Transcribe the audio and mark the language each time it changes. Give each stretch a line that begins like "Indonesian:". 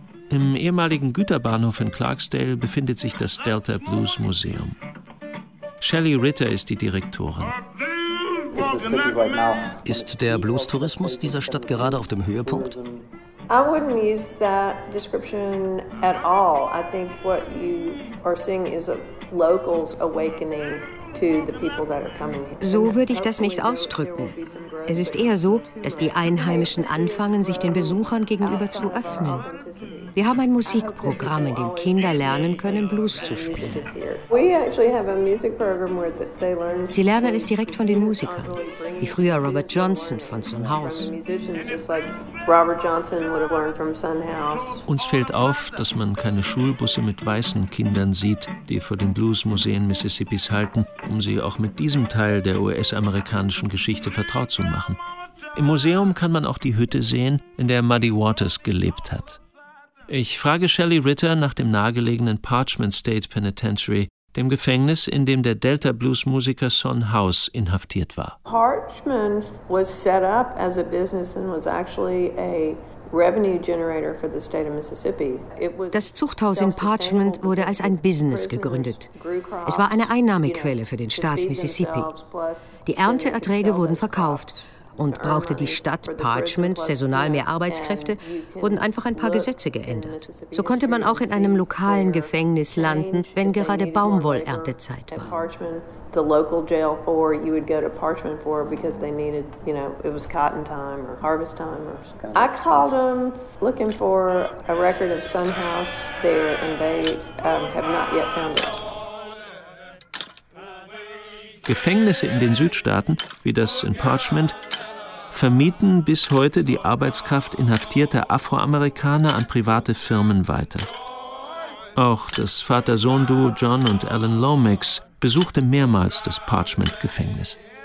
German: Im ehemaligen Güterbahnhof in Clarksdale befindet sich das Delta Blues Museum. Shelley Ritter ist die Direktorin. Ist der Blues-Tourismus dieser Stadt gerade auf dem Höhepunkt?
English: I wouldn't use that description at all. I think what you are seeing is a locals awakening to the people that are coming here.
German: So würde ich das nicht ausdrücken. Es ist eher so, dass die Einheimischen anfangen, sich den Besuchern gegenüber zu öffnen. Wir haben ein Musikprogramm, in dem Kinder lernen können, Blues zu spielen. Sie lernen es direkt von den Musikern, wie früher Robert Johnson von Son House. Uns fällt auf, dass man keine Schulbusse mit weißen Kindern sieht, die vor den Bluesmuseen Mississippis halten, um sie auch mit diesem Teil der US-amerikanischen Geschichte vertraut zu machen. Im Museum kann man auch die Hütte sehen, in der Muddy Waters gelebt hat. Ich frage Shelley Ritter nach dem nahegelegenen Parchment State Penitentiary, dem Gefängnis, in dem der Delta-Blues-Musiker Son House inhaftiert war.
English: Parchment was set up as a business and was actually a revenue generator for the state of Mississippi.
German: Das Zuchthaus in Parchment wurde als ein Business gegründet. Es war eine Einnahmequelle für den Staat Mississippi. Die Ernteerträge wurden verkauft und brauchte die Stadt Parchment saisonal mehr Arbeitskräfte, wurden einfach ein paar Gesetze geändert. So konnte man auch in einem lokalen Gefängnis landen, wenn gerade Baumwollerntezeit war.
English: The local jail for you would go to Parchment for because they needed, you know, it was cotton time or harvest time or something. I called them looking for a record of Sun House there and they have not yet found it.
German: Gefängnisse in den Südstaaten, wie das in Parchment, vermieten bis heute die Arbeitskraft inhaftierter Afroamerikaner an private Firmen weiter. Auch das Vater-Sohn-Duo John und Alan Lomax besuchte mehrmals das Parchment-Gefängnis.